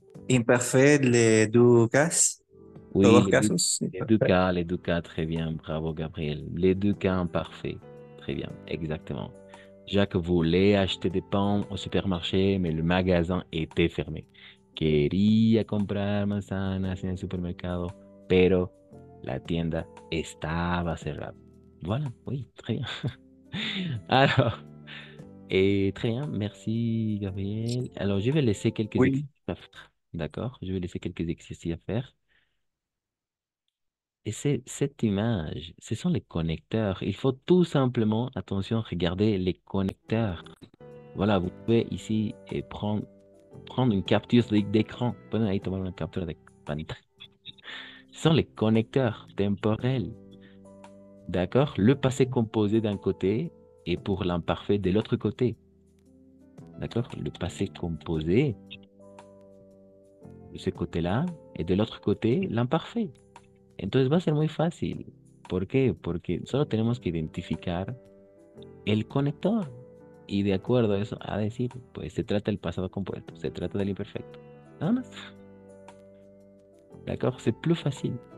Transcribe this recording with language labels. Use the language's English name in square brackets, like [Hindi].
[French] Imparfait, les deux cas. Oui, [Spanish] Todos los [French] les [Spanish] casos. [French] deux cas, très bien. Bravo, Gabriel. Les deux cas imparfaits. Très bien, exactement. Jacques voulait acheter des pommes au supermarché, mais le magasin était fermé. [Spanish] Quería comprar manzanas en el supermercado, pero la tienda estaba cerrada. [French] Voilà, oui, très bien. Alors, très bien, merci Gabriel. Alors, je vais laisser quelques Oui. exercices à faire. D'accord? Je vais laisser quelques exercices à faire. Et cette image, ce sont les connecteurs. Il faut tout simplement, attention, regarder les connecteurs. Voilà, vous pouvez ici prendre une capture d'écran. [Spanish] Pueden ahí tomar una captura de panita. [French] Ce sont les connecteurs temporels. D'accord? Le passé composé d'un côté et pour l'imparfait de l'autre côté. D'accord? Le passé composé de ce côté-là et de l'autre côté, l'imparfait. [Spanish] Entonces va a ser muy fácil. ¿Por qué? Porque solo tenemos que identificar el conector. Y de acuerdo a eso, a decir, pues se trata del pasado compuesto, se trata del imperfecto. Nada más. [French] D'accord? C'est plus facile.